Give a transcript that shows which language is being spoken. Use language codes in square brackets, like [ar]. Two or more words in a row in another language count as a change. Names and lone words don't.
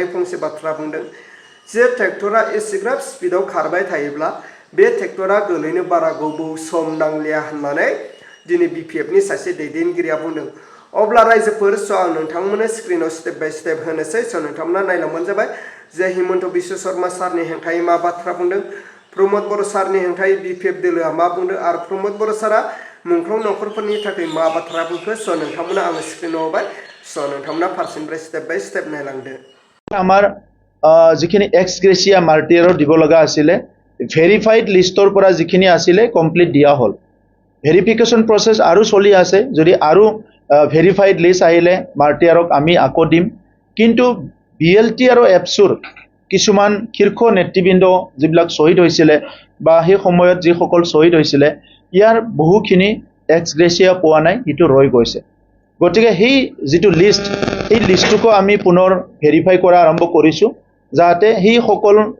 [brx] फंसे बाथ्रा बुंदों जे ट्रेक्टरा एसेग्राब स्पिडआव खारबाय थायोब्ला बे ट्रेक्टरा गोलैनो बारा गोबाव सम नांलिया होननानै दिनै बिपिएफनि सासे दैदेनगिरिया बुंदों अब्ला रायजोफोर स' आं नोंथांमोननो स्क्रिनाव [en] step by step [brx] होनोसै स' नोंथांमोना नायलांबानो जाबाय जे हिमন্ত বিশ্ব शर्मा सारनि हेंथायै मा बाथ्रा बुंदों प्रमद बर' सारनि हेंथायै बिपिएफ दोलोआ मा बुंदों आरो प्रमद बर' सारा मुंख्लं नखरफोरनि थाखाय मा बाथ्रा बुंखो स' नोंथांमोना आङो स्क्रिनाव होबाय स' नोंथांमोना फारसेनिफ्राय [en] step by step [brx] नायलांदो [as] আমাৰ যিখিনি [en] ex gratia martyr [as] দিব লগা আছিলে [en] verified list [as] পৰা যিখিনি আছিলে কমপ্লিট দিয়া হ'ল ভেৰিফিকেশ্যন প্ৰচেছ আৰু চলি আছে যদি আৰু [en] verified list [as] আহিলে মাৰ্টিয়াৰক আমি আকৌ দিম কিন্তু বিএলটি আৰু এপছুৰ কিছুমান শীৰ্ষ নেতৃবৃন্দ যিবিলাক শ্বহীদ হৈছিলে বা সেই সময়ত যিসকল শ্বহীদ হৈছিলে ইয়াৰ বহুখিনি [en] ex gratia [as] পোৱা নাই সেইটো ৰৈ গৈছে গতিকে সেই যিটো লিষ্ট এই লিষ্টটোকো আমি পুনৰ ভেৰিফাই কৰা আৰম্ভ কৰিছোঁ যাতে সেই সকল